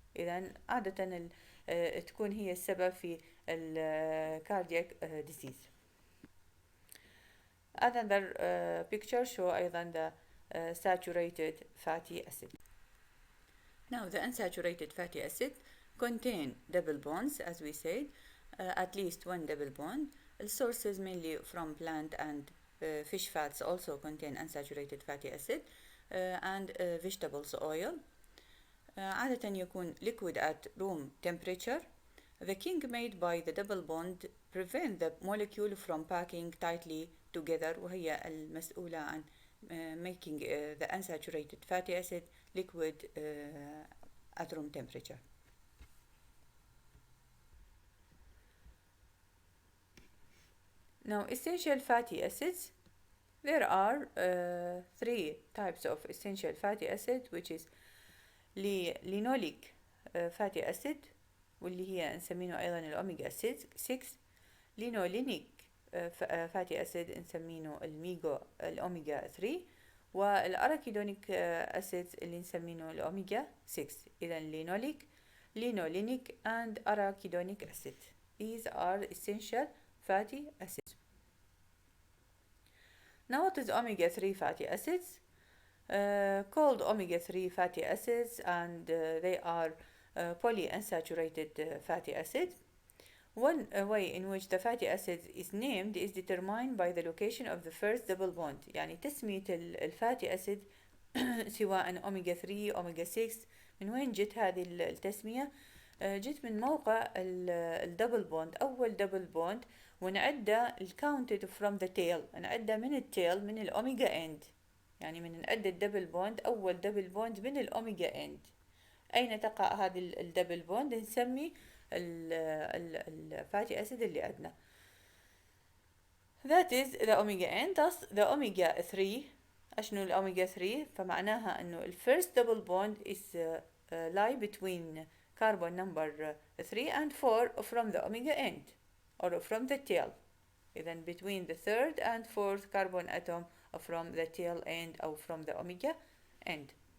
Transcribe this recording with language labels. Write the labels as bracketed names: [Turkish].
[Arabic] إذن عادة تكون هي السبب في [English] cardiac disease. Another picture show [Arabic] أيضا the [English] saturated fatty acid. Now, the unsaturated fatty acid contain double bonds, as we said, at least one double bond. The sources mainly from plant and fish fats also contain unsaturated fatty acid, and vegetables oil. [Arabic] عادة يكون [English] liquid at room temperature. The king made by the double bond prevent the molecule from packing tightly together, [Arabic] وهي المسؤولة عن [English] making the unsaturated fatty acid liquid at room temperature. Now, essential fatty acids. There are three types of essential fatty acid, which is linoleic fatty acid, [Arabic] واللي هي نسمينه أيضا الأوميجا 6. لينولينيك fatty acid نسمينه الأوميجا 3. والأراكيدونيك acids اللي نسمينه الأوميجا 6. إذا لينولينيك [English] and arachidonic acid. These are essential fatty acids. Now, what is omega 3 fatty acids? Called omega 3 fatty acids, and they are polyunsaturated fatty acids. One way in which the fatty acid is named is determined by the location of the first double bond. [Arabic] يعني تسمية الفاتي أسيد سواء أوميجا 3 أوميجا 6 من وين جت هذه التسمية؟ جت من موقع الدبل بوند، أول دبل بوند، ونعدى الكاونتد [English] from the tail، [Arabic] نعدى من التيل من الأوميجا إند، يعني من نعدى الدبل بوند أول دبل بوند من الأوميجا إند. أين تقع هذه الدبل بوند؟ نسمي الفاتي أسيد اللي عندنا. [English] That is the omega end. Thus the omega 3. [Arabic] أشنو الأوميجا 3؟ فمعناها أنه الفيرست دبل بوند [English] is lie between carbon number 3 and 4 from the omega end or from the tail. إذن between the third and fourth carbon atom from the tail end أو from the omega end.